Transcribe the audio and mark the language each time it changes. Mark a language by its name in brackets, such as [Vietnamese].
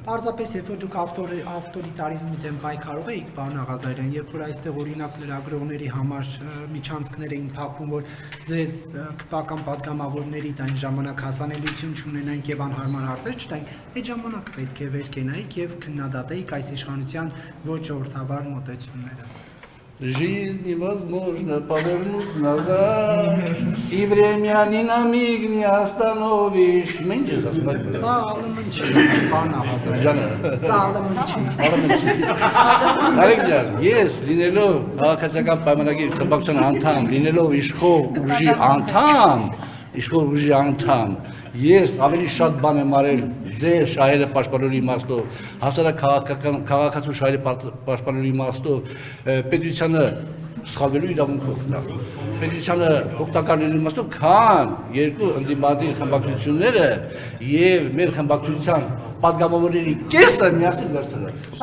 [Armenian] Պարզապես երբ որ դուք ավտորիտարիզմի դեմ պայքարող եք, պարոն Աղազարյան, երբ որ այստեղ օրինակ լրագրողների համար միջանցքներ էին փակվում, որ ձեզ քպական պատգամավորներից այն ժամանակ հասանելիություն չունենանք եւ անհարմար հարցեր չտայինք, այդ ժամանակ պետք է վեր կենայիք եւ քննադատեիք այս իշխանության ոչ ժողովրդավար մոտեցումները։ [Russian] Жизнь невозможно повернуть назад, и время ни на миг не остановишь. [Armenian] Մենք ես ասում եմ։ Սա ալմն չի, բան աղազարյան։ Ջանը։ Սա ալմն չի։ Արեք ջան, ես լինելով քաղաքացիական պայմանագիր խմբակցության անդամ, լինելով իշխող ուժի անդամ, ես ավելի շատ բան եմ արել ձեր շահերը պաշտպանելու իմաստով, հասարակ քաղաքացու շահերը պաշտպանելու իմաստով, պետությանը սխալվելու իրավունքով նախ, պետությանը օգտակար լինելու իմաստով, քան երկու ընդդիմադիր խմբակցությունները եւ մեր խմբակցության պատգամավորների կեսը միասին վերցրել։